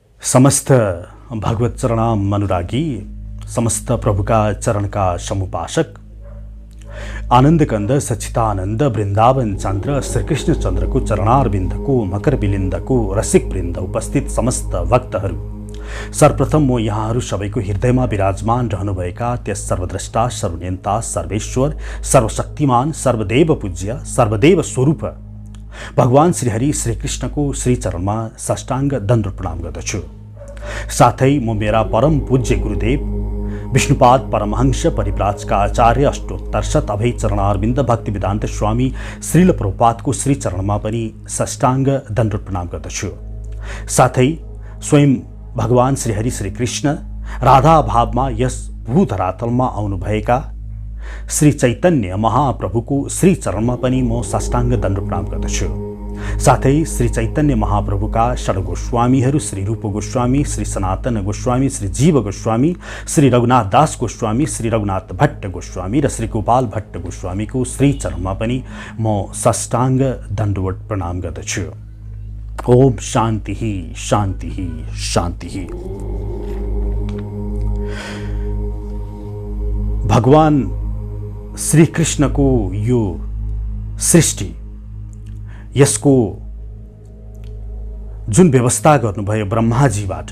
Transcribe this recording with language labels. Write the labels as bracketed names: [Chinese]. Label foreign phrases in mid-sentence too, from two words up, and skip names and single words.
[Hindi] समस्त भगवत चरणाम अनुरागी, समस्त प्रभु का चरण का समुपासक, आनंद कंद सच्चिदानंद वृंदावन चंद्र श्री कृष्ण चंद्र को चरणारविंद को मकर बिलिंद को रसिक वृंद उपस्थित [Nepali] समस्त भक्तहरू, सर्वप्रथम म यहाँहरू सबैको हृदयमा विराजमान रहनुभएका त्यस सर्वद्रष्टा सर्वनियन्ता सर्वेश्वर सर्वशक्तिमान सर्वदेव पूज्य सर्वदेव स्वरूप भगवान श्री हरि श्री कृष्ण को श्री चरणमा साष्टांग दण्ड प्रणाम गर्दछु। साथै म मेरा परम पूज्य गुरुदेव विष्णुपाद परमहंस परिव्राजका आचार्य अष्टोत्तर शत अभय चरणारविन्द भक्ति वेदान्त स्वामी श्रील प्रभुपादको श्री चरणमा पनि साष्टांग दण्ड प्रणाम गर्दछु। साथै स्वयं भगवान श्री हरि श्री कृष्ण राधा भावमा यस भूधरातलमा आउनुभएका श्री चैतन्य महाप्रभुको श्री चरणमा पनि म साष्टांग दण्ड प्रणाम गर्दछु। साथै श्री चैतन्य महाप्रभुका षड गोस्वामीहरू श्री रूप गोस्वामी, श्री सनातन गोस्वामी, श्री जीव गोस्वामी, श्री रघुनाथ दास गोस्वामी, श्री रघुनाथ भट्ट गोस्वामी र श्री गोपाल भट्ट गोस्वामीको श्री चरणमा पनि म साष्टांग दण्डवत प्रणाम गर्दछु। [Sanskrit] ओम शान्ति शान्ति शान्ति। [Nepali] भगवान श्री कृष्ण को यो सृष्टि, यसको जुन व्यवस्था गर्नुभयो ब्रह्माजीबाट,